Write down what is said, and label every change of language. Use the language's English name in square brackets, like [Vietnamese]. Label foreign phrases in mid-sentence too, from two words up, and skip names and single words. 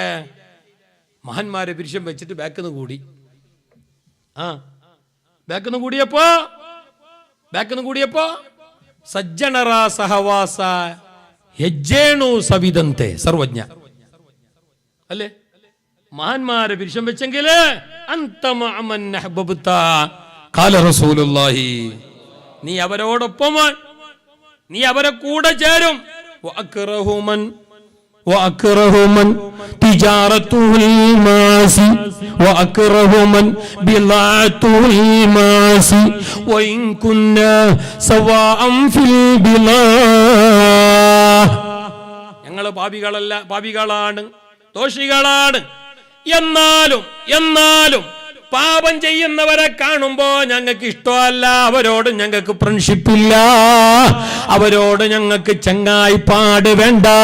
[Malayalam] മഹാന്മാരെ പുരുഷൻ വെച്ചിട്ട് ബാക്കിന്ന് കൂടി. ബാക്കിന്ന് കൂടിയപ്പോ [Kannada] ಸಜ್ಜನರ ಸಹವಾಸ ಹೆಜ್ಜೇನು ಸವಿದಂತೆ, [Malayalam] സർവജ്ഞ അല്ലേ? മഹാന്മാരെ പുരുഷൻ വെച്ചെങ്കില് നീ അവരോടൊപ്പം, നീ അവരെ കൂടെ ചേരും. [Arabic] وأكره من تجارته الماسي وأكره من بضاعته الماسي وإن كنا سواء في البلاء. [Malayalam] ഞങ്ങൾ പാപികളാണ്, ദോഷികളാണ്. എന്നാലും പാപം ചെയ്യുന്നവരെ കാണുമ്പോ ഞങ്ങൾക്ക് ഇഷ്ടമല്ല, അവരോട് ഞങ്ങൾക്ക് ഫ്രണ്ട്ഷിപ്പില്ല, അവരോട് ഞങ്ങൾക്ക് ചങ്ങായിപ്പാട് വേണ്ട.